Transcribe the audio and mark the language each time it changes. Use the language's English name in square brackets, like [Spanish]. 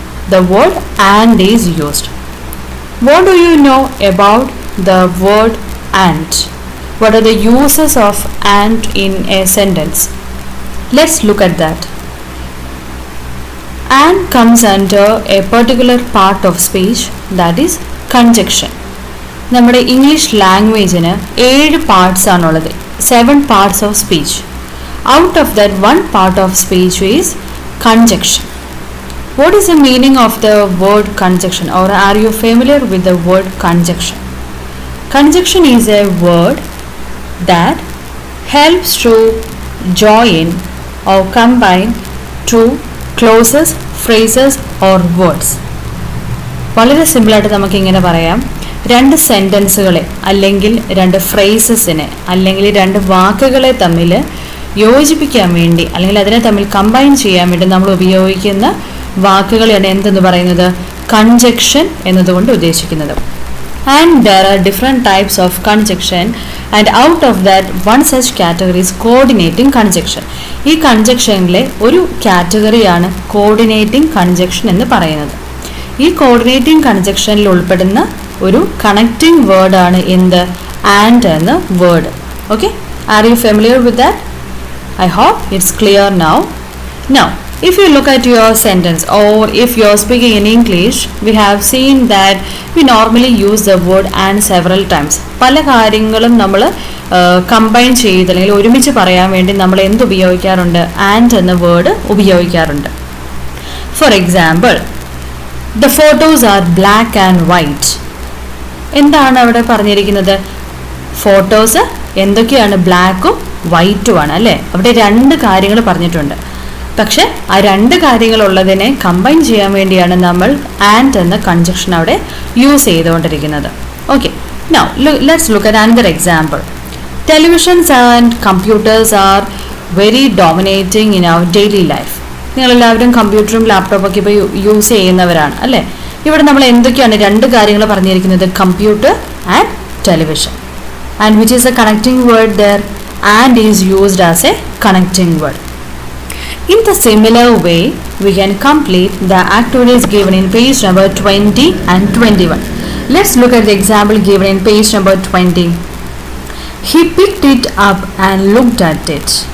[English] The word and is used. What do you know about the word and? What are the uses of and in a sentence? Let's look at that. And comes under a particular part of speech, that is conjunction. [Malayalam] നമ്മുടെ English ലാംഗ്വേജിന് 7 parts ആണുള്ളത്, [English] 7 parts of speech. Out of that, one part of speech is conjunction. What is the meaning of the word conjunction, or are you familiar with the word conjunction? Conjunction is a word that helps to join or combine two clauses, phrases or words. [Malayalam] വളരെ സിമ്പിളായിട്ട് നമുക്ക് ഇങ്ങനെ പറയാം, രണ്ട് സെൻറ്റൻസുകളെ അല്ലെങ്കിൽ രണ്ട് ഫ്രേസസിനെ അല്ലെങ്കിൽ രണ്ട് വാക്കുകളെ തമ്മിൽ യോജിപ്പിക്കാൻ വേണ്ടി അല്ലെങ്കിൽ അതിനെ തമ്മിൽ കമ്പൈൻ ചെയ്യാൻ വേണ്ടി നമ്മൾ ഉപയോഗിക്കുന്ന വാക്കുകളെയാണ് എന്തെന്ന് പറയുന്നത്, കൺജക്ഷൻ എന്നതുകൊണ്ട് ഉദ്ദേശിക്കുന്നത്. [English] And there are different types of conjunction and out of that one such category is coordinating conjunction. [Malayalam] ഈ കൺജക്ഷനിലെ ഒരു കാറ്റഗറിയാണ് കോർഡിനേറ്റിംഗ് കൺജക്ഷൻ എന്ന് പറയുന്നത്. ഈ കോർഡിനേറ്റിംഗ് കൺജക്ഷനിൽ ഉൾപ്പെടുന്ന ഒരു കണക്റ്റിംഗ് വേർഡാണ് എന്ത്, ആൻഡ് എന്ന word. [English] Okay, are you familiar with that? I hope it's clear now. Now, if you look at your sentence or if you're speaking in English, we have seen that we normally use the word and several times. [Malayalam] പല കാര്യങ്ങളും നമ്മൾ combine ചെയ്ത് അല്ലെങ്കിൽ ഒരുമിച്ച് പറയാൻ വേണ്ടി നമ്മൾ എന്ത് ഉപയോഗിക്കാറുണ്ട്, ആൻഡ് എന്ന വേർഡ് ഉപയോഗിക്കാറുണ്ട്. [English] For example, the photos are black and white. [Malayalam] എന്താണ് അവിടെ പറഞ്ഞിരിക്കുന്നത്? ഫോട്ടോസ് എന്തൊക്കെയാണ്, ബ്ലാക്കും വൈറ്റുമാണ് അല്ലേ. അവിടെ രണ്ട് കാര്യങ്ങൾ പറഞ്ഞിട്ടുണ്ട്. പക്ഷെ ആ രണ്ട് കാര്യങ്ങളുള്ളതിനെ കമ്പൈൻ ചെയ്യാൻ വേണ്ടിയാണ് നമ്മൾ ആൻഡ് എന്ന കൺജക്ഷൻ അവിടെ യൂസ് ചെയ്തുകൊണ്ടിരിക്കുന്നത്. [English] Okay, now let's look at another example. Televisions and computers are very dominating in our daily life. [Malayalam] നിങ്ങളെല്ലാവരും കമ്പ്യൂട്ടറും ലാപ്ടോപ്പൊക്കെ ഇപ്പോൾ യൂസ് ചെയ്യുന്നവരാണ് അല്ലേ. ഇവിടെ നമ്മൾ എന്തൊക്കെയാണ് രണ്ട് കാര്യങ്ങൾ പറഞ്ഞിരിക്കുന്നത്, computer and television. [English] And which is a connecting word there? And is used as a connecting word. In the similar way, we can complete the activities given in page number 20 and 21. Let's look at the example given in page number 20. He picked it up and looked at it.